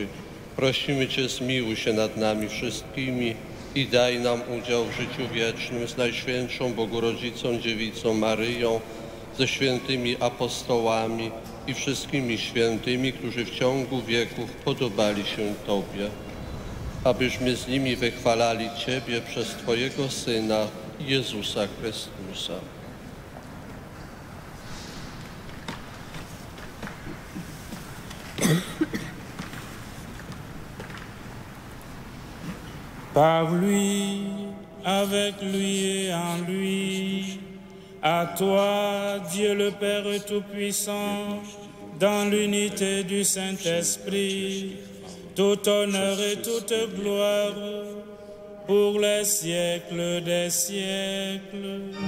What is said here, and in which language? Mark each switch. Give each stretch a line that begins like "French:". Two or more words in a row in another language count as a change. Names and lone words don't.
Polish: Prosimy Cię, zmiłuj się nad nami wszystkimi i daj nam udział w życiu wiecznym z Najświętszą Bogorodzicą Dziewicą Maryją, ze świętymi apostołami i wszystkimi świętymi, którzy w ciągu wieków podobali się Tobie. Abyśmy z nimi wychwalali Ciebie przez Twojego Syna, Jezusa Chrystusa.
French: Par lui, avec lui et en lui, à toi, Dieu le Père Tout-Puissant, dans l'unité du Saint-Esprit, tout honneur et toute gloire, pour les siècles des siècles.